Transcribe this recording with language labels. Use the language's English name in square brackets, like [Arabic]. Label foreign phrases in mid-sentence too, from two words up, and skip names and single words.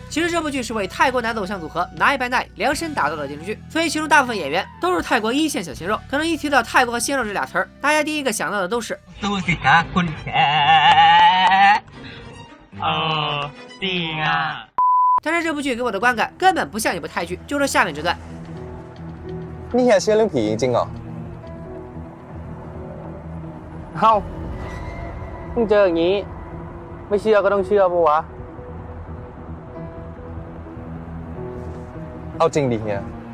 [Chinese] 其实这部剧是为泰国男子偶像组合 Nine by Nine 量身打造的电视剧，所以其中大部分演员都是泰国一线小鲜肉。可能一提到泰国和鲜肉这俩词儿，大家第一个想到的都是但是这部剧给我的观感根本不像一部泰剧，就说下面这段。 [Thai] นี่เฮียเชื่อเรื่องผีจริงเหรอเอ้าเพิ่งเจออย่างนี้ไม่เชื่อก็ต้องเชื่อปะวะเอาจริงดิเฮีย